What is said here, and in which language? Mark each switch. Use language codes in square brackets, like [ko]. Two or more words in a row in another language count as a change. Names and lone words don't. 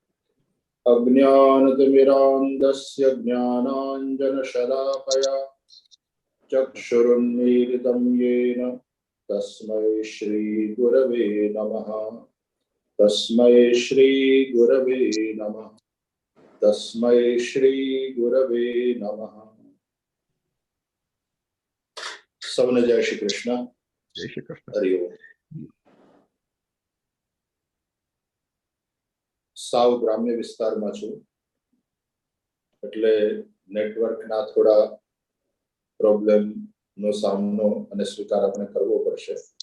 [sa] अज्ञानतिमिरान्धस्य ज्ञानाञ्जनशलाकया चक्षुरुन्मीलितं येन तस्मै श्रीगुरवे नमः। तस्मै श्रीगुरवे नमः। तस्मै श्रीगुरवे नमः। [gu] સૌને જય શ્રી કૃષ્ણ. જય શ્રી કૃષ્ણ. હરિ ઓમ. સાવ ગ્રામ્ય વિસ્તારમાં છું એટલે નેટવર્કના થોડા પ્રોબ્લેમનો સામનો અને સ્વીકાર આપણે કરવો પડશે.